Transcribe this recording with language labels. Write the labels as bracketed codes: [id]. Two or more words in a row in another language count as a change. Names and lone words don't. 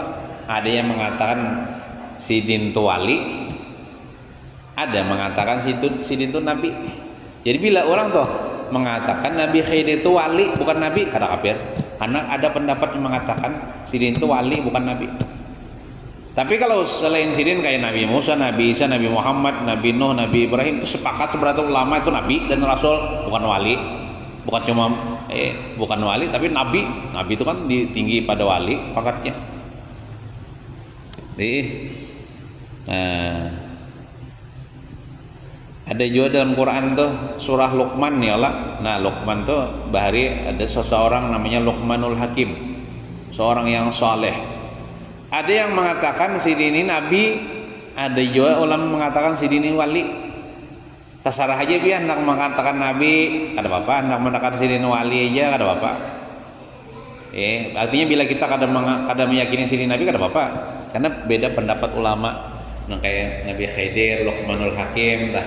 [id] Ada yang mengatakan Sidin itu wali, ada mengatakan Sidin itu nabi. Jadi bila orang tuh mengatakan Nabi Khidir itu wali bukan nabi, kada kafir, karena ada pendapat yang mengatakan Sidin itu wali bukan nabi. Tapi kalau selain Sidin kayak Nabi Musa, Nabi Isa, Nabi Muhammad, Nabi Nuh, Nabi Ibrahim, itu sepakat seberapa ulama itu nabi dan rasul, bukan wali. Bukan cuma bukan wali tapi nabi. Nabi itu kan tinggi pada wali pakatnya. Ada juga dalam Quran tuh surah Luqman [ar] ya Allah. [id] Nah, Luqman tuh bahari ada seseorang namanya Luqmanul Hakim, seorang yang soleh. Ada yang mengatakan Sidin ini nabi, ada juga ulama mengatakan Sidin ini wali. Terserah aja biar hendak mengatakan nabi [bjn] kada apa-apa, [id] hendak mengatakan Sidin wali aja [bjn] kada apa-apa. [id] Artinya bila kita kada meyakini Sidin nabi [bjn] kada apa-apa, [id] karena beda pendapat ulama. Nah, kayak Nabi Khidir, Luqmanul Hakim dah.